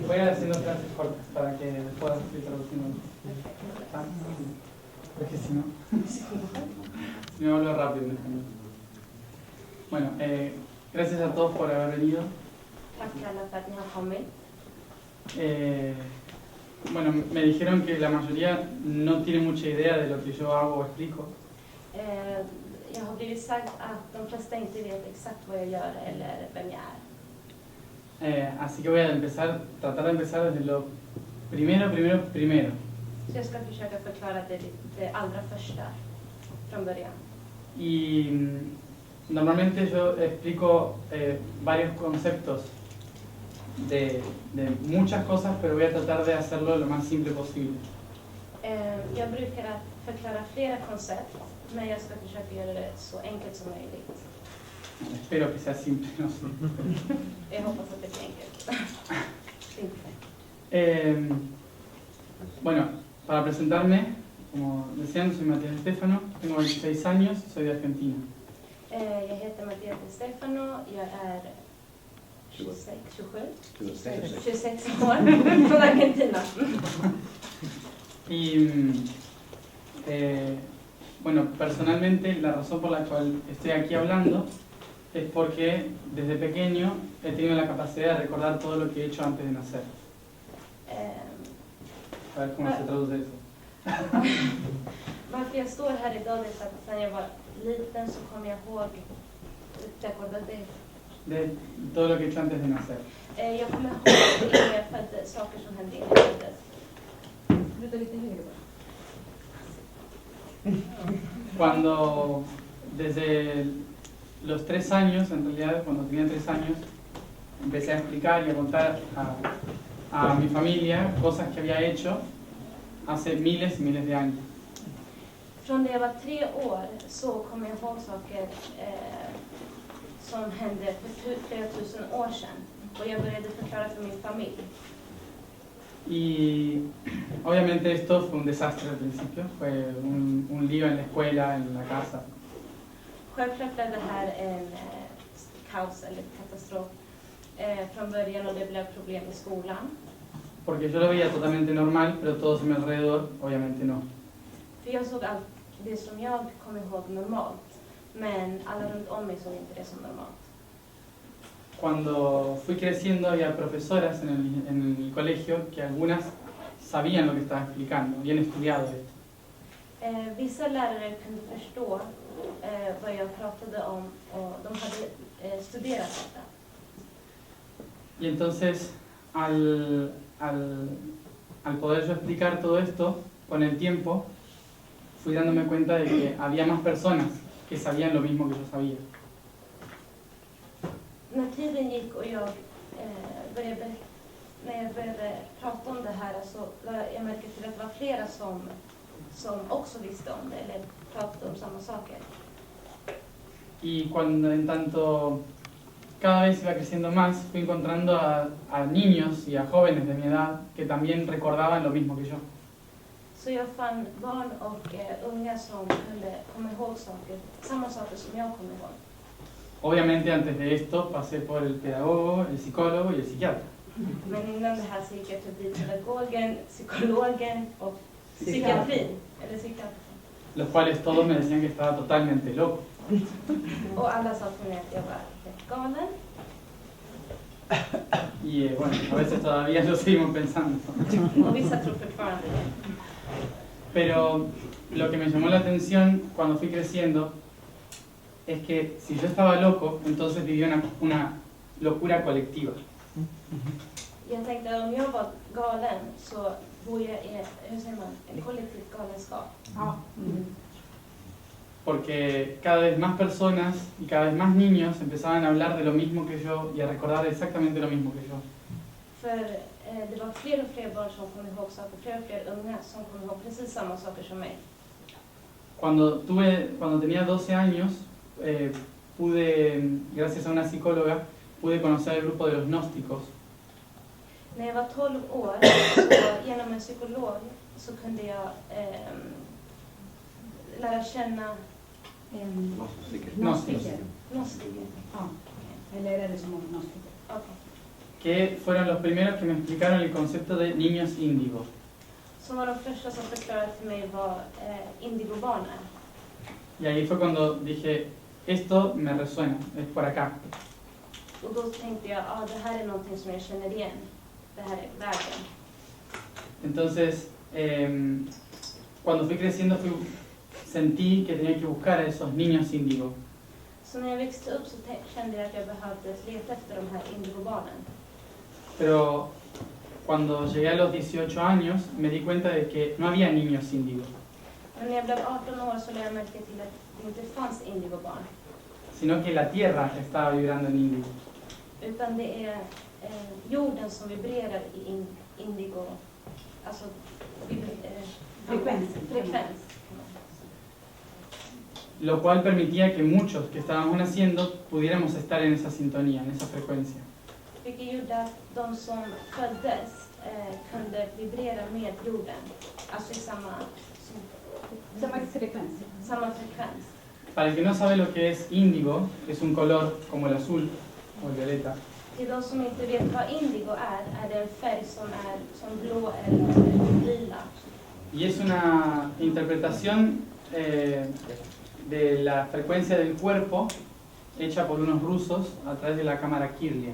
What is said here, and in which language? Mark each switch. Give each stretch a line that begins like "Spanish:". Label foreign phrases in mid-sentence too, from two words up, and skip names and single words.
Spanish: Voy a ir haciendo frases cortas para que puedas ir traduciendo. Porque si no hablo rápido en español. Bueno, gracias a todos por haber venido. Bueno, me dijeron que la mayoría no tiene mucha idea de lo que yo hago o explico.
Swedish: Jag har blivit sagt att de flesta inte vet exakt vad jag gör eller vem jag är.
Spanish: Así que voy a tratar de empezar desde lo primero.
Swedish: Så jag ska försöka förklara det allra första från början.
Spanish: Y normalmente yo explico varios conceptos de muchas cosas, pero voy a tratar de hacerlo lo más simple posible.
Swedish: Jag brukar förklara flera koncept, men jag ska försöka göra det så enkelt som möjligt.
Spanish: Espero que sea simple, no sé.
Swedish: Jag hoppas att det blir enkelt.
Spanish: Bueno, para presentarme, como decían, soy Mattias Stefano, tengo 26 años, soy de Argentina.
Swedish: Jag heter Mattias Stefano, jag är 26 år från Argentina.
Spanish: Y bueno, personalmente la razón por la cual estoy aquí hablando es porque desde pequeño he tenido la capacidad de recordar todo lo que he hecho antes de nacer. A ver cómo se traduce eso.
Swedish: Varför jag står här idag är att när jag var liten så kommer jag ihåg
Spanish: de todo lo que he hecho antes de nacer.
Swedish: Jag kommer ihåg innan jag föddes, saker som hände innan jag föddes.
Spanish: Cuando desde los 3 años, en realidad cuando tenía 3 años, empecé a explicar y a contar a mi familia cosas que había hecho hace miles y miles de años.
Swedish: Från när jag var 3 år så kommer jag ihåg saker som hände för flera tusen år sedan. Och jag började förklara för min familj.
Spanish: Y obviamente esto fue un desastre al principio, fue un lío en la escuela, en la casa.
Swedish: Självklart blev det här en kaos eller katastrof från början och det blev problem i skolan.
Spanish: Porque yo lo veía totalmente normal, pero todos a mi alrededor obviamente no.
Swedish: För jag såg allt det som jag kom ihåg normalt, men alla runt om mig såg inte det som normalt.
Spanish: Cuando fui creciendo había profesoras en el colegio que algunas sabían lo que estaba explicando, habían estudiado esto.
Swedish: Vissa lärare kunde förstå vad jag pratade om och de hade studerat detta.
Spanish: Y entonces al poder yo explicar todo esto, con el tiempo, fui dándome cuenta de que había más personas que sabían lo mismo que yo sabía.
Swedish: När tiden gick och när jag började prata om det här så lade jag märke till att det var flera som också visste om det eller pratade om samma saker.
Spanish: Y cuando en tanto cada vez iba creciendo más, fui encontrando a niños y a jóvenes de mi edad que también recordaban lo mismo que yo.
Swedish: Så jag fann barn och unga som kunde komma ihåg samma saker som jag kommer ihåg.
Spanish: Obviamente antes de esto pasé por el pedagogo, el psicólogo y el psiquiatra.
Swedish: Men innan det här så gick jag förbi pedagogen, psykologen och psykiatrin. Eller psykiatrin.
Spanish: Los cuales todos me decían que estaba totalmente loco.
Swedish: Och alla sa till mig att jag var galen.
Spanish: Y bueno, a veces todavía lo seguimos pensando.
Swedish: Och vissa tror fortfarande det.
Spanish: Pero lo que me llamó la atención cuando fui creciendo es que si yo estaba loco, entonces vivía una locura colectiva.
Swedish: Jag tänkte att om jag var galen så bor jag i en kollektiv galenskap. Ja.
Spanish: Porque cada vez más personas y cada vez más niños empezaban a hablar de lo mismo que yo y a recordar exactamente lo mismo que yo.
Swedish: För det var fler och fler barn som kom ihåg saker, fler och fler unga som kom ihåg precis samma saker som mig.
Spanish: Cuando tenía 12 años, pude, gracias a una psicóloga, pude conocer el grupo de los gnósticos.
Swedish: När jag var 12 år, så genom en psykolog så kunde jag lära känna Gnostiker. gnostiker. Ja. Eller är det som gnostiker? Okay.
Spanish: Que fueron los primeros que me explicaron el concepto de niños índigo.
Swedish: Som var de första som förklarade för mig vad indigobarn är.
Spanish: Y ahí fue cuando dije, esto me resuena, es por acá.
Swedish: Och då tänkte jag, det här är någonting som jag känner igen. Det här är vägen.
Spanish: Entonces, cuando fui creciendo sentí que tenía que buscar a esos niños índigo.
Swedish: Så när jag växte upp så kände jag att jag behövde leta efter de här indigobarnen.
Spanish: Pero cuando llegué a los 18 años me di cuenta de que no había niños índigo,
Swedish: Men när jag blev 18 år så lade jag märke till att det inte fanns indigobarn.
Spanish: sino que la tierra estaba vibrando en índigo.
Swedish: Utan det är jorden som vibrerar i indigo. Alltså frekvens.
Spanish: Lo cual permitía que muchos que estábamos naciendo pudiéramos estar en esa sintonía, en esa frecuencia.
Swedish: Vilket gjorde att de som föddes kunde vibrera med jorden. Alltså i samma frekvens.
Spanish: Para el que no sabe lo que es índigo, es un color como el azul o el violeta.
Swedish: Till de som inte vet vad indigo är det en färg som blå eller lila.
Spanish: Y es una interpretación de la frecuencia del cuerpo hecha por unos rusos a través de la cámara Kirlian.